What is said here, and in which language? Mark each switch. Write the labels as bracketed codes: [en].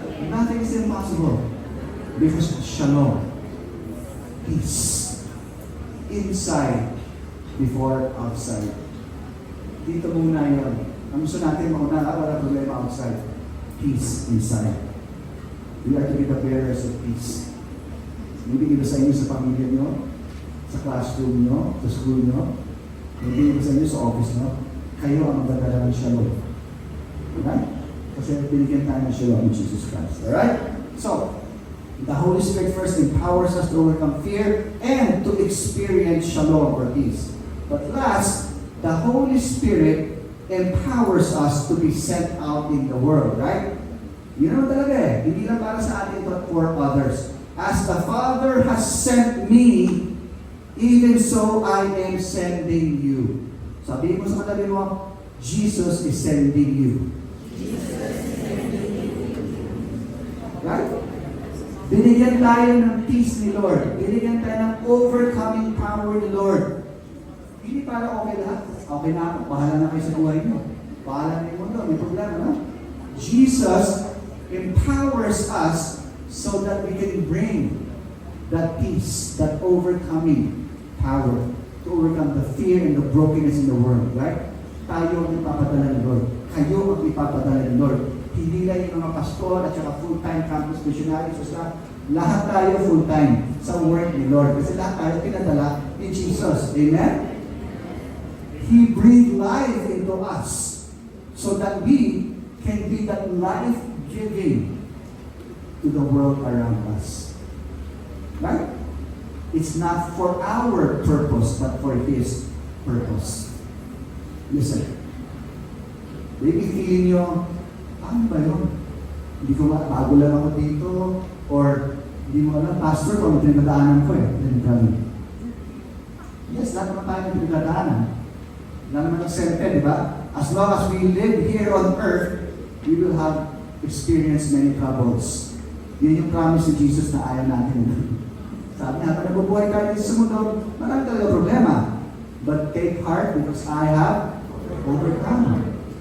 [en] Nothing is impossible. Because shalom, peace, inside before outside. [tl] Dito muna yun. Ang gusto natin mauna, wala problema outside. [en] Peace inside. We are to be the bearers of peace. [tl] Maybe iba sa inyo sa pamilya nyo, sa classroom nyo, sa school nyo, maybe iba sa inyo sa office nyo, kayo ang magdadala ng shalom. Alright? Kasi binigyan tayo ng shalom in Jesus Christ. Alright? [en] So, the Holy Spirit first empowers us to overcome fear and to experience shalom or peace. But last, the Holy Spirit empowers us to be sent out in the world, right? [tl] Yun naman talaga eh. Hindi lang para sa atin [en] but for others. As the Father has sent me, even so I am sending you. [tl] Sabihin mo sa katabi mo, [en] Jesus is sending you. Right? [tl] Binigyan tayo ng peace ni Lord. Binigyan tayo ng overcoming power ni Lord. Hindi para okay lahat. Okay na ako. Bahala na kayo sa buhay niyo. Bahala na yung mundo. May problema, no? [en] Jesus empowers us so that we can bring that peace, that overcoming power to overcome the fear and the brokenness in the world, right? [tl] Tayo ang ipapadala ni Lord. Kayo ang ipapadala ni Lord. Hindi lang yung mga pastor at saka full-time campus missionaries o sa lahat tayo full-time sa work ni Lord. Kasi lahat tayo pinadala ni Jesus. Amen? [en] He breathed life into us so that we can be that life-giving to the world around us. Right? It's not for our purpose, but for His purpose. [tl] Listen. Maybe feeling nyo, ano ba yun? Hindi ko bago lang ako dito, or hindi mo alam, pastor, kung ano pinagdaanan ko eh. Yes, lahat naman tayo ng pinagdaanan. Lahat naman nagsente, di ba? [en] As long as we live here on earth, we will have experienced many troubles. [tl] Yun yung promise ni Jesus na ayaw natin. Sabi niya, pag nabubuhay tayo sa mundo, marami talaga problema. [en] But take heart because I have overcome.